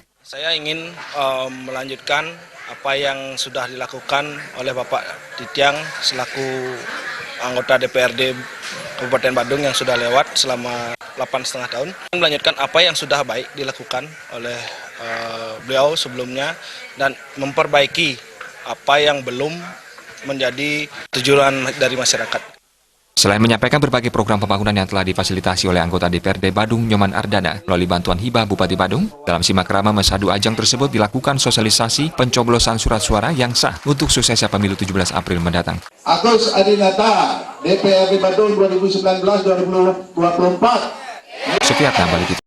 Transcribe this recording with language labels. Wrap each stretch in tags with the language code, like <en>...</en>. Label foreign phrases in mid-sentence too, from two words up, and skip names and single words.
<id>Saya ingin melanjutkan apa yang sudah dilakukan oleh Bapak Tidiang selaku anggota DPRD Kabupaten Badung yang sudah lewat selama 8,5 tahun, melanjutkan apa yang sudah baik dilakukan oleh beliau sebelumnya dan memperbaiki apa yang belum menjadi tujuan dari masyarakat. Selain menyampaikan berbagai program pembangunan yang telah difasilitasi oleh anggota DPRD Badung Nyoman Ardana melalui bantuan hibah Bupati Badung, dalam simak krama mesadu ajang tersebut dilakukan sosialisasi pencoblosan surat suara yang sah untuk suksesnya pemilu 17 April mendatang. Agus Adinata, DPRD Badung 2019-2024. Sukiyatna Balik.</id>